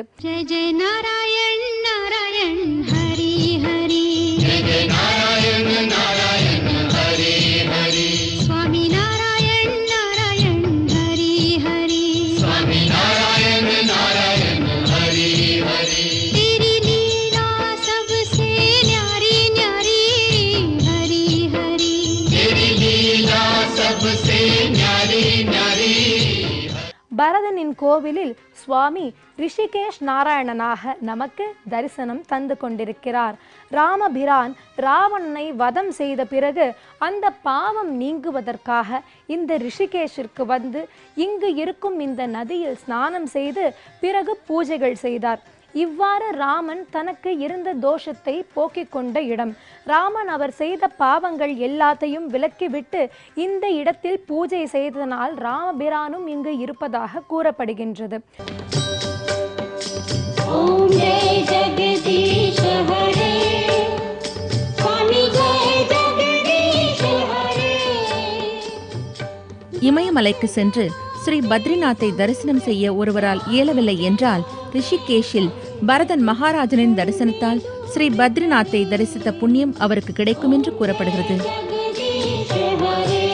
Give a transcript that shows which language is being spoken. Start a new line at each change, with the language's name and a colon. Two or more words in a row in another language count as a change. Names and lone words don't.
Tamil: ஜெய ஜெய நாராயண் நாராயண் ஹரி ஹரி, ஜெய ஜெய நாராயண நாராயண ஹரி ஹரி, சுவாமி நாராயண் நாராயண் ஹரி ஹரி, சுவாமி நாராயண நாராயண ஹரி ஹரி,
Hindi: तेरी लीला सबसे न्यारी न्यारी हरी हरी, तेरी लीला सबसे न्यारी न्यारी.
Tamil: பரதனின் கோவிலில் சுவாமி ரிஷிகேஷ் நாராயணனாக நமக்கு தரிசனம் தந்து கொண்டிருக்கிறார். ராமபிரான் ராவணனை வதம் செய்த பிறகு அந்த பாவம் நீங்குவதற்காக இந்த ரிஷிகேஷிற்கு வந்து இங்கு இருக்கும் இந்த நதியில் ஸ்நானம் செய்து பிறகு பூஜைகள் செய்தார். இவ்வாறு ராமன் தனக்கு இருந்த தோஷத்தை போக்கிக் கொண்ட இடம். ராமன் அவர் செய்த பாவங்கள் எல்லாத்தையும் விலக்கிவிட்டு இந்த இடத்தில் பூஜை செய்ததனால் ராமபிரானும் இங்கு இருப்பதாக கூறப்படுகின்றது.
Hindi: ओम जय जगदीश हरे, स्वामी जय जगदीश हरे.
Tamil: இமயமலைக்கு சென்று ஸ்ரீ பத்ரிநாத்தை தரிசனம் செய்ய ஒருவரால் இயலவில்லை என்றால் ரிஷிகேஷில் பரதன் மகாராஜனின் தரிசனத்தால் ஸ்ரீ பத்ரிநாத்தை தரிசித்த புண்ணியம் அவருக்கு கிடைக்கும் என்று கூறப்படுகிறது.